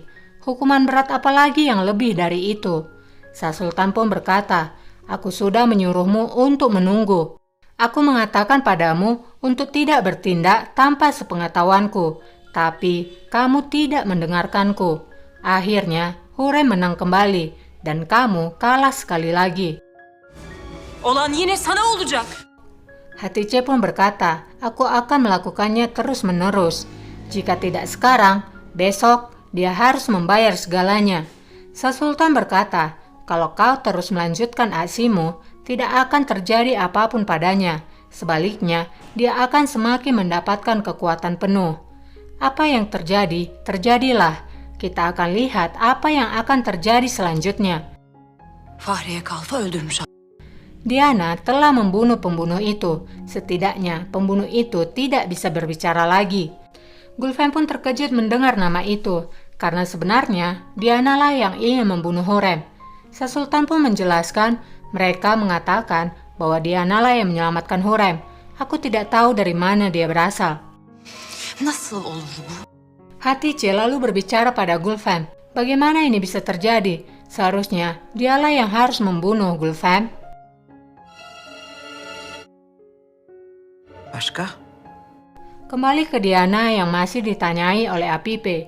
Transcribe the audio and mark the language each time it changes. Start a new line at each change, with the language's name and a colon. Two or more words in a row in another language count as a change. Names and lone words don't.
Indonesian: Hukuman berat apalagi yang lebih dari itu? Sa Sultan pun berkata, aku sudah menyuruhmu untuk menunggu. Aku mengatakan padamu untuk tidak bertindak tanpa sepengetahuanku. Tapi kamu tidak mendengarkanku. Akhirnya Hurrem menang kembali dan kamu kalah sekali lagi.
Turkish: Olan yine sana olacak.
Indonesian: Hatice pun berkata, aku akan melakukannya terus-menerus. Jika tidak sekarang, besok dia harus membayar segalanya. Sa Sultan berkata, kalau kau terus melanjutkan aksimu, tidak akan terjadi apapun padanya. Sebaliknya, dia akan semakin mendapatkan kekuatan penuh. Apa yang terjadi, terjadilah. Kita akan lihat apa yang akan terjadi selanjutnya.
Turkish: Fahriye Kalfa öldürmüş.
Indonesian: Diana telah membunuh pembunuh itu. Setidaknya pembunuh itu tidak bisa berbicara lagi. Gulfem pun terkejut mendengar nama itu, karena sebenarnya Diana lah yang ingin membunuh Hurrem. Sa Sultan pun menjelaskan, mereka mengatakan bahwa Diana lah yang menyelamatkan Hurrem. Aku tidak tahu dari mana dia berasal.
Turkish: Nasıl olur bu?
Indonesian: Hatice lalu berbicara pada Gulfem, bagaimana ini bisa terjadi? Seharusnya dialah yang harus membunuh Gulfem.
Turkish: Başka?
Indonesian: Kembali ke Diana yang masih ditanyai oleh Apipe.